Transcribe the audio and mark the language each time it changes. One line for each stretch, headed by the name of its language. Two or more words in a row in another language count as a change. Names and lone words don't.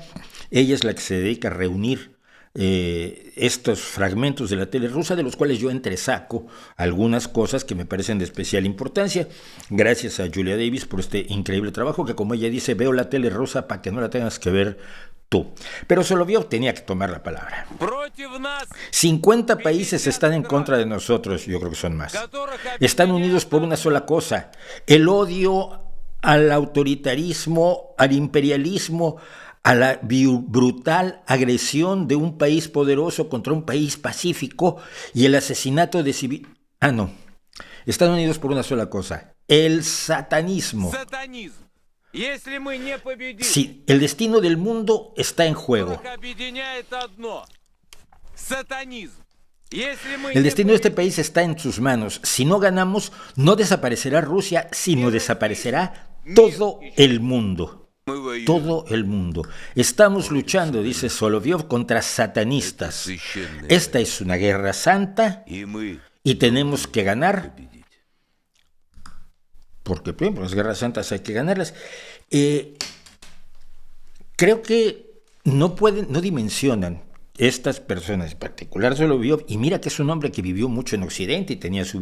Spanish: Ella es la que se dedica a reunir estos fragmentos de la tele rusa, de los cuales yo entresaco algunas cosas que me parecen de especial importancia. Gracias a Julia Davis por este increíble trabajo, que como ella dice, veo la tele rusa para que no la tengas que ver tú. Pero Solovyov tenía que tomar la palabra.
Russian: Против нас
Spanish: 50 países están en contra de nosotros, yo creo que son más. Están unidos por una sola cosa, el odio al autoritarismo, al imperialismo, a la brutal agresión de un país poderoso contra un país pacífico y el asesinato de civiles. No. Están unidos por una sola cosa, el satanismo.
Russian: сатанизм. Если мы не победим,
Spanish: Sí, el destino del mundo está en juego.
Russian: их объединяет одно. Сатанизм. Если мы
Spanish: El
Russian: не
Spanish: destino de este país está en sus manos. Si no ganamos, no desaparecerá Rusia, sino desaparecerá todo el mundo.
Russian: мы воюем,
Spanish: Todo el mundo. Estamos luchando, dice Solovyov, contra satanistas.
Russian: священное,
Spanish: Esta es una guerra santa
Russian: и мы
Spanish: y tenemos que ganar,
Russian: победить.
Spanish: porque por las guerras santas hay que ganarlas. Creo que no dimensionan estas personas, en particular Solovyov, y mira que es un hombre que vivió mucho en Occidente y tenía su